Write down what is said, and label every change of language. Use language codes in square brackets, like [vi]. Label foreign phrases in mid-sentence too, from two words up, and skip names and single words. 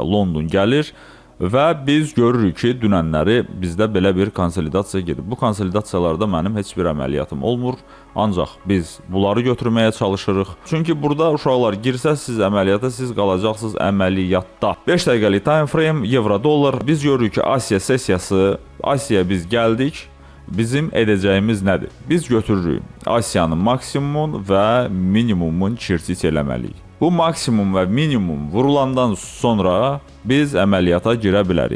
[az] London gəlir. Və biz görürük ki, dünənləri bizdə belə bir konsolidasiya gedir. Bu konsolidasiyalarda mənim heç bir əməliyyatım olmur. Ancaq biz bunları götürməyə çalışırıq. Çünki burada uşaqlar girsəz siz əməliyyata, siz qalacaqsınız əməliyyatda. 5 dəqiqəlik [en] time frame, euro-dollar. [az] Biz görürük ki, Asiya sessiyası, Asiyaya biz gəldik. Bizim edəcəyimiz nədir? Biz götürürük Asiyanın maksimumun və minimumun çirçiç eləməliyik. Bu maksimum və minimum vurulandan sonra biz əməliyyata girə bilərik.